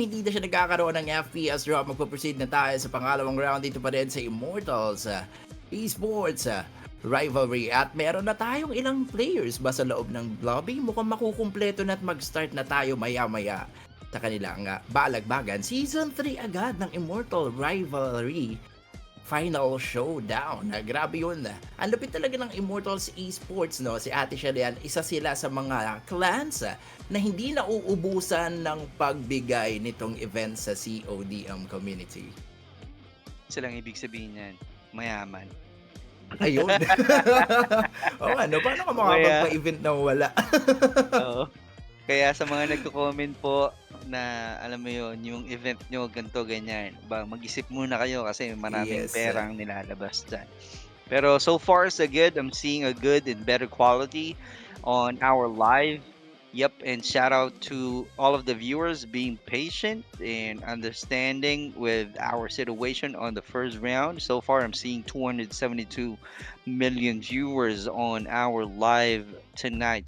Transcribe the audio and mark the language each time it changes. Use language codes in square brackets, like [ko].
[tl] Hindi na siya nagkakaroon ng FPS drop. Magpo-proceed na tayo sa pangalawang round dito pa rin sa Immortals Esports Rivalry. At meron na tayong ilang players ba sa loob ng lobby? Mukhang makukumpleto na at mag-start na tayo maya-maya sa kanilang balagbagan. Season 3 agad ng Immortal Rivalry Final Showdown. Grabe yun. Ang lupit talaga ng Immortals Esports, no? Si Ate Shalian, isa sila sa mga clans na hindi nauubusan ng pagbigay nitong event sa CODM community. Silang ibig sabihin yan, mayaman. Ayun. O ano, paano ka makapagpa-event na wala? Oo. Kaya sa mga nagko-comment po na alam mo yun, yung event nyo ganito ganyan, mag-isip muna kayo kasi maraming perang nilalabas dyan. Pero so far so good. [en] I'm seeing a good and better quality on our live. Yep, and shout out to all of the viewers being patient and understanding with our situation on the first round. So far I'm seeing 272 million viewers on our live tonight.